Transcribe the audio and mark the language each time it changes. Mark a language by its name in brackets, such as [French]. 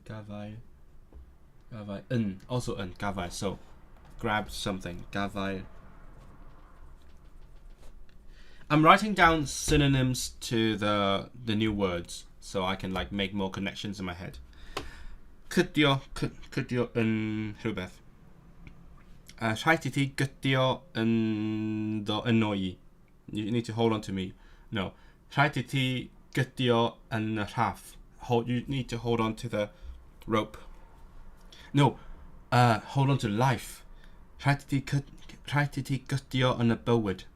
[Welsh] Gafael. Gafael yn. Also yn. Gafael. [English] So grab something. Gafael. I'm writing down synonyms to the new words so I can like make more connections in my head. [Welsh] Cydio yn rhywbeth. Rhaid I ti gydio yn do ynoi. [English] You need to hold on to me. No. [Welsh] Rhaid I ti gydio yn y rhaff. [English] You need to hold on to the rope. No. Hold on to life. [Welsh] Rhaid I ti gydio yn y bywyd.